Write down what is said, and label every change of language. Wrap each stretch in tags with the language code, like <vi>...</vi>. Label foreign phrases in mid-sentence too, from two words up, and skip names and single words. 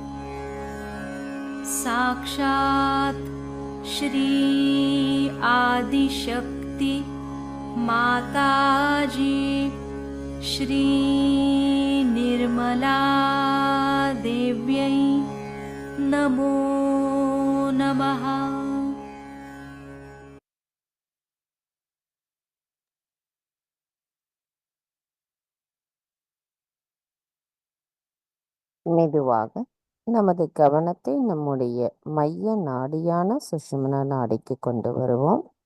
<sa>साक्षात् श्री आदिशक्ति माताजी श्री निर्मला देव्यै नमो नमः।</sa> <ta>மெதுவாக நமது கவனத்தை நம்முடைய மைய நாடியான சுஷும்னா நாடிக்கு கொண்டு வருவோம்.</ta>